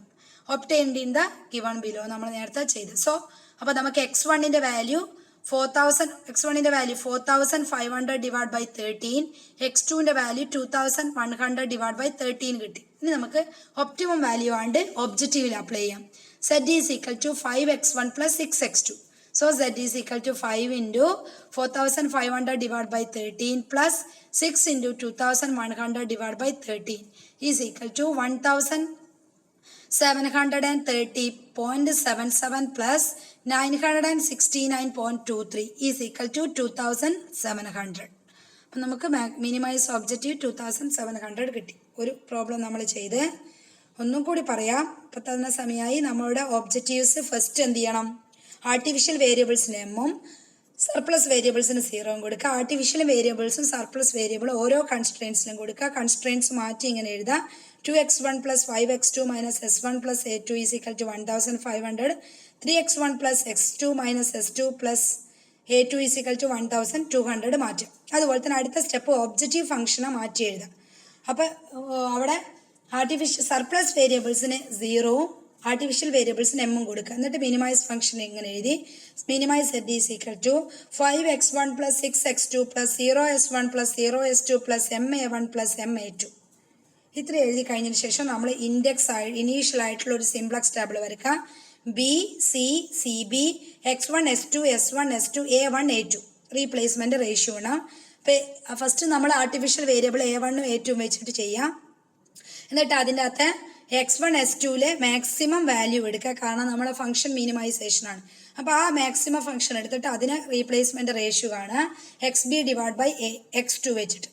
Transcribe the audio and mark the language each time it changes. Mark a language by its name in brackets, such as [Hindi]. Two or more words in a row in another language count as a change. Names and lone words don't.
[English] obtained in the given below [Malayalam] നമ്മൾ നേരത്തെ ചെയ്ത്. സോ അപ്പോൾ നമുക്ക് x1ന്റെ വാല്യൂ 4000 x1ന്റെ വാല്യൂ 4500 [English] divide by [Malayalam] 13, x2ന്റെ വാല്യൂ 2100 [English] divide by [Malayalam] 13 കിട്ടി. ഇനി നമുക്ക് [English] optimum value [Malayalam] ആണ്ട് ഒബ്ജക്റ്റീവിൽ അപ്ലൈ ചെയ്യാം. [English] z is equal to 5x1 plus 6x2. So z is equal to 5 into 4500 divided by 13 plus 6 into 2100 divided by 13 is equal to 1730.77 plus 969.23 is equal to 2700. [Malayalam] അപ്പം നമുക്ക് [English] minimize objective [Malayalam] 2700 കിട്ടി. ഒരു പ്രോബ്ലം നമ്മൾ ചെയ്ത് ഒന്നും കൂടി പറയാം. ഇപ്പം തന്ന സമയമായി നമ്മളുടെ [English] objectives first [Malayalam] എന്ത് ചെയ്യണം? [English] artificial variables [Malayalam] എമ്മും [English] surplus variables [Malayalam] സീറോയും കൊടുക്കുക. [English] artificial variables surplus variable [Malayalam] ഓരോ കൺസ്ട്രെയിൻസിലും കൊടുക്കുക. കൺസ്ട്രെയിൻസ് മാറ്റി ഇങ്ങനെ എഴുതാം. [English] 2x1 plus 5x2 minus s1 plus a2 is equal to 1500. 3x1 plus x2 minus s2 plus a2 is equal to 1200 മാറ്റും. [Malayalam] അതുപോലെ തന്നെ അടുത്ത [English] step objective function [Malayalam] മാറ്റി എഴുതാം. അപ്പം അവിടെ [English] artificial surplus variables [Malayalam] സീറോവും [English] artificial variables [Malayalam] എമ്മും കൊടുക്കുക. എന്നിട്ട് [English] minimize function [Malayalam] എങ്ങനെ എഴുതി? [English] minimize z is equal to 5x1 plus 6x2 plus 0s1 plus 0s2 plus ma1 plus ma2. [Malayalam] ഇത്ര എഴുതി കഴിഞ്ഞതിന് ശേഷം നമ്മൾ [English] index initial [Malayalam] ആയിട്ടുള്ള ഒരു [English] simplex table [Malayalam] വരയ്ക്കുക. [English] B C C B x1 s2 s1 s2 a1 a2 replacement ratio ആണ്. [Malayalam] അപ്പം ഫസ്റ്റ് നമ്മൾ [English] artificial variable [Malayalam] a1ഉം a2ഉം വെച്ചിട്ട് ചെയ്യാം. എന്നിട്ട് അതിൻ്റെ അകത്ത് x1 s2ലെ [English] maximum value [Malayalam] എടുക്കുക. കാരണം നമ്മുടെ [English] function minimization [Malayalam] ആണ്. അപ്പോൾ ആ [English] maximum function [Malayalam] എടുത്തിട്ട് അതിന് [English] replacement ratio [Malayalam] കാണുക [English] xb divide by x2 [Malayalam] വെച്ചിട്ട്.